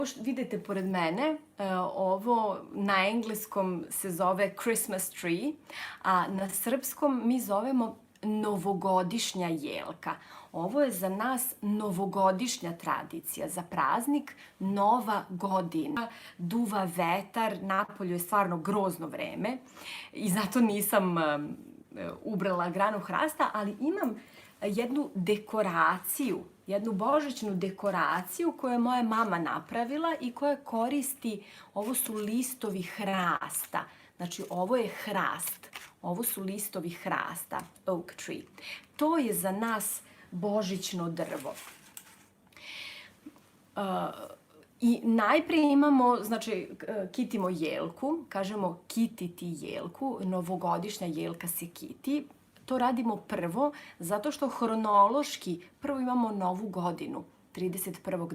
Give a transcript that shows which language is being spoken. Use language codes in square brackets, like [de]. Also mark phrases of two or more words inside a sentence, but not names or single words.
[sr] što vidite pored mene, ovo na engleskom se zove [en] Christmas tree, [sr] a na srpskom mi zovemo novogodišnja jelka. Ovo je za nas novogodišnja tradicija, za praznik Nova godina. Duva vetar, napolju je stvarno grozno vreme i zato nisam ubrala granu hrasta, ali imam jednu dekoraciju, jednu božićnu dekoraciju koju je moja mama napravila i koja koristi, ovo su listovi hrasta. Znači, ovo je hrast, ovo su listovi hrasta, [en] oak tree. [sr] To je za nas božićno drvo. I najprije imamo, znači, kitimo jelku, kažemo kititi jelku, novogodišnja jelka se kiti. To radimo prvo zato što hronološki prvo imamo novu godinu, 31.